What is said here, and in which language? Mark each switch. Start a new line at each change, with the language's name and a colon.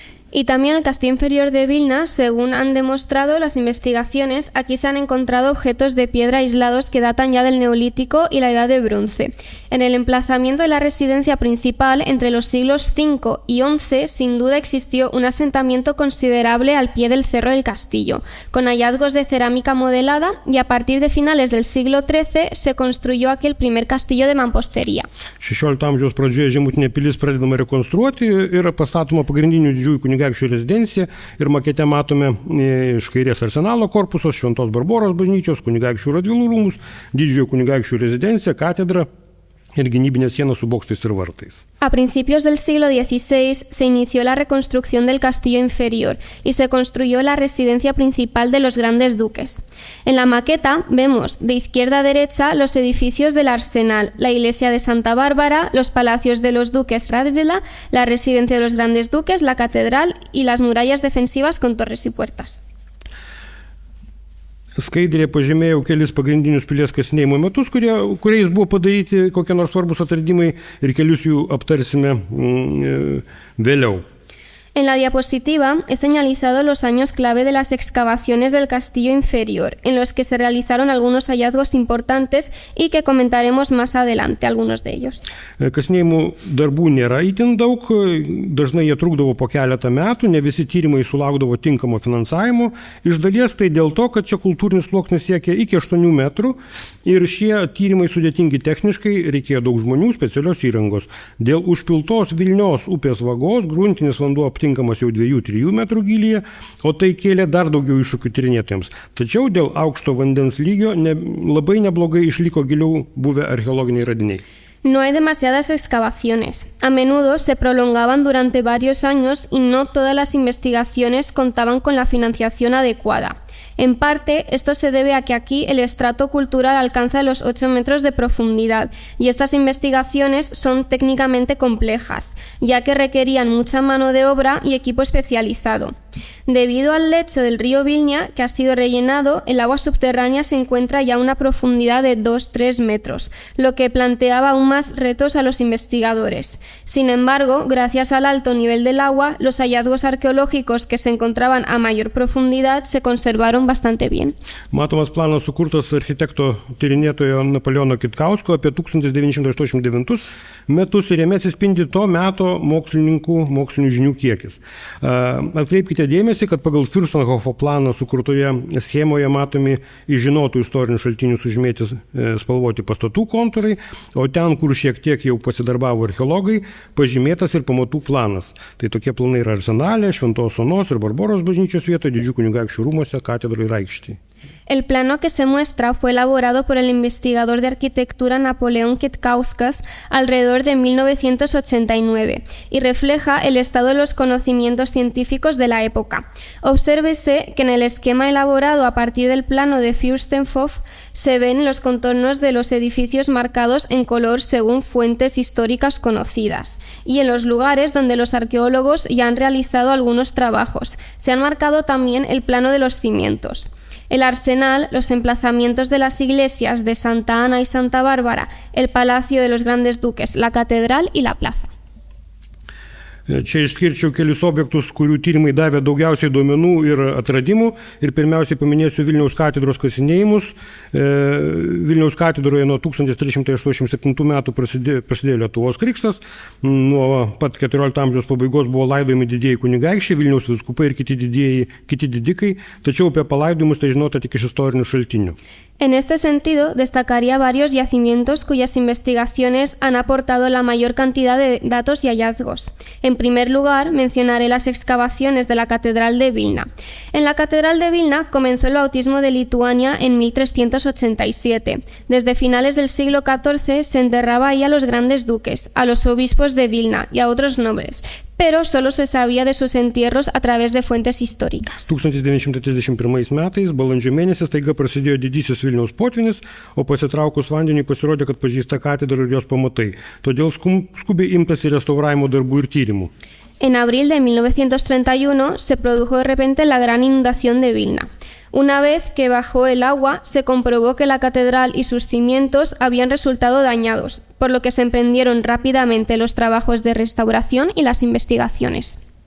Spanish: Y también el castillo inferior de Vilna, según han demostrado las investigaciones, aquí se han encontrado objetos de piedra aislados que datan ya del Neolítico y la Edad de Bronce. En el emplazamiento de la residencia principal, entre los siglos V y XI, sin duda existió un asentamiento considerable al pie del cerro del castillo, con hallazgos de cerámica modelada, y a partir de finales del siglo XIII se construyó aquí el primer castillo de mampostería.
Lithuanian: 16 amžiaus pradžioje žemutinė pilis pradedama rekonstruoti ir pastatoma pagrindinių didžiųjų kunigaikščių rezidencija ir makete matome iš kairės arsenalo korpusos, Šventos Barboros bažnyčios, kunigaikščių Radvilų rūmus, didžiojo kunigaikščių rezidencija, katedra ir gynybinė siena su bokštais ir vartais.
Spanish: A principios del siglo XVI se inició la reconstrucción del castillo inferior y se construyó la residencia principal de los grandes duques. En la maqueta vemos de izquierda a derecha los edificios del arsenal, la iglesia de Santa Bárbara, los palacios de los duques Radvila, la residencia de los grandes duques, la catedral y las murallas defensivas con torres y puertas.
Lithuanian: Skaidrėje pažymėjau kelis pagrindinius pilies kasinėjimo metus, kuriais buvo padaryti kokie nors svarbus atradimai ir kelius jų aptarsime vėliau.
Spanish: En la diapositiva he señalizado los años clave de las excavaciones del castillo inferior, en los que se realizaron algunos hallazgos importantes y que comentaremos más adelante, algunos de ellos.
Lithuanian: Kasinėjimų darbų nėra itin daug, dažnai jie trukdavo po keletą metų, ne visi tyrimai sulaukdavo tinkamo finansavimo. Iš dalies tai dėl to, kad čia kultūrinis sluoksnis siekia iki 8 metrų ir šie tyrimai sudėtingi techniškai, reikėjo daug žmonių, specialios įrangos. Dėl užpiltos Vilnios upės vagos gruntinis vanduo aptinkamas jau 2-3 metrų gylyje, o tai kėlė dar daugiau iššūkių tyrinėtojams. Tačiau dėl aukšto vandens lygio labai neblogai išliko giliau buvę archeologiniai radiniai.
Spanish: No hay demasiadas excavaciones. A menudo se prolongaban durante varios años y no todas las investigaciones contaban con la financiación adecuada. En parte, esto se debe a que aquí el estrato cultural alcanza los 8 metros de profundidad y estas investigaciones son técnicamente complejas, ya que requerían mucha mano de obra y equipo especializado. Debido al lecho del río Vilna, que ha sido rellenado, el agua subterránea se encuentra ya a una profundidad de 2-3 metros, lo que planteaba aún más retos a los investigadores. Sin embargo, gracias al alto nivel del agua, los hallazgos arqueológicos que se encontraban a mayor profundidad se conservaron bastante bien.
Lithuanian: Matomas planas sukurtas architekto tyrinėtojo Napoleono Kitkausko apie 1989 metus ir jame atsispindi to meto mokslinių žinių kiekis. Atkreipkite dėmesį, kad pagal Fürstenhofo planą sukurtoje schemoje matomi iš žinotų istorinių šaltinių sužymėti spalvoti pastatų kontūrai, o ten, kur šiek tiek jau pasidarbavo archeologai, pažymėtas ir pamatų planas. Tai tokie planai yra Arsenale, Šventos Onos ir Barboros bažnyčios vietoje, Didžiųjų kunigaikščių rūmuose, katedroje ir aikštėje.
Spanish: El plano que se muestra fue elaborado por el investigador de arquitectura Napoleón Kitkauskas alrededor de 1989 y refleja el estado de los conocimientos científicos de la época. Obsérvese que en el esquema elaborado a partir del plano de Fürstenhof se ven los contornos de los edificios marcados en color según fuentes históricas conocidas y en los lugares donde los arqueólogos ya han realizado algunos trabajos. Se han marcado también el plano de los cimientos. El arsenal, los emplazamientos de las iglesias de Santa Ana y Santa Bárbara, el palacio de los grandes duques, la catedral y la plaza.
Lithuanian: Čia išskirčiau kelius objektus, kurių tyrimai davė daugiausiai duomenų ir atradimų. Ir pirmiausiai paminėsiu Vilniaus katedros kasinėjimus. Vilniaus katedroje nuo 1387 metų prasidėjo Lietuvos krikštas. Nuo pat 14 amžiaus pabaigos buvo laidojami didieji kunigaikščiai, Vilniaus vyskupai ir kiti didikai. Tačiau apie palaidojimus tai žinota tik iš istorinių šaltinių.
Spanish: En este sentido, destacaría varios yacimientos cuyas investigaciones han aportado la mayor cantidad de datos y hallazgos. En primer lugar, mencionaré las excavaciones de la Catedral de Vilna. En la Catedral de Vilna comenzó el bautismo de Lituania en 1387. Desde finales del siglo XIV se enterraba ahí a los grandes duques, a los obispos de Vilna y a otros nobles, pero solo se sabía de sus entierros a través de fuentes históricas.
Lithuanian: 1931 metais, balandžio mėnesį, staiga prasidėjo didysis Vilniaus potvynis, o pasitraukus vandeniui pasirodė, kad pažįsta katedrą ir jos pamatai. Todėl skubiai imtasi restauravimo darbų ir tyrimų.
Spanish: En abril de 1931 se produjo de repente la gran inundación de Vilna. Una vez que bajó el agua, se comprobó que la catedral y sus cimientos habían resultado dañados, por lo que se emprendieron rápidamente los trabajos de restauración y las investigaciones.